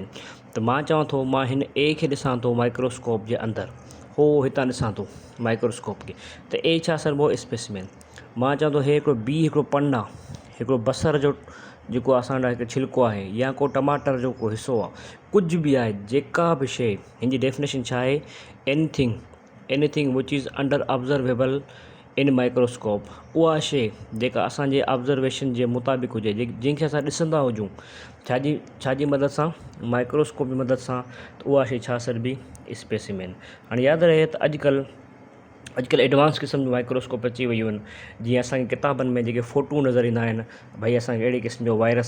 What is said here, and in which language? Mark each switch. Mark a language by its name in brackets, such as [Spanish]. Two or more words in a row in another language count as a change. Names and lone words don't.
[Sindhi] त मां चवां थो, मां हिन A खे ॾिसां थो माइक्रोस्कोप जे अंदरि, हो हितां ॾिसां थो माइक्रोस्कोप खे, त A छा सॾिबो? स्पेसिमेन। मां चवां थो हे हिकिड़ो B हिकिड़ो पन आहे, हिकिड़ो बसर जो जेको असांजा हिकु छिलको आहे या को टमाटर जो को हिसो आहे, कुझु बि आहे, जेका बि शइ, हिन जी डेफिनेशन छा आहे, [English] anything which is under observable in microscope, [Sindhi] उहा शइ जेका असांजे ऑब्ज़र्वेशन जे मुताबिक़ हुजे, जंहिंखे असां ॾिसंदा हुजूं छाजी मदद सां, माइक्रोस्कोप जी मदद सां, त उहा शइ छा सॾिबी, स्पेसिमेन। हाणे यादि रहे त अॼुकल्ह एडवांस क़िस्म जूं माइक्रोस्कोप अची वियूं आहिनि, जीअं असांखे किताबनि में जेके फ़ोटू नज़र ईंदा आहिनि, भई असांखे अहिड़े क़िस्म जो वायरस